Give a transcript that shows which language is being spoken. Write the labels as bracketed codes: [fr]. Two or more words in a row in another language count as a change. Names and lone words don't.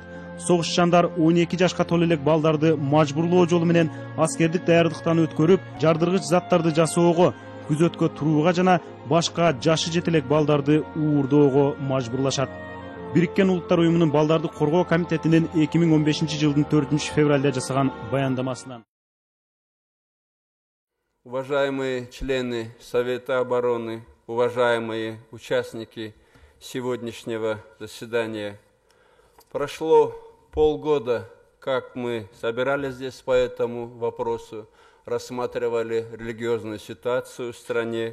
[ky] Согушчандар 12 жашка толо элек балдарды мажбурлоо жолу менен аскердик даярдыктан өткөрүп, жардыргыч заттарды жасоого, күзөткө турууга жана башка жашы жете элек балдарды уурдоого мажбурлашат. Бириккен Улуттар уюмунун балдарды коргоо комитетинин 2015-жылдын 4-февралда жасаган баяндамасынан. [ru] Уважаемые члены Совета обороны, уважаемые участники сегодняшнего заседания, прошло полгода, как мы собирались здесь по этому вопросу, рассматривали религиозную ситуацию в стране.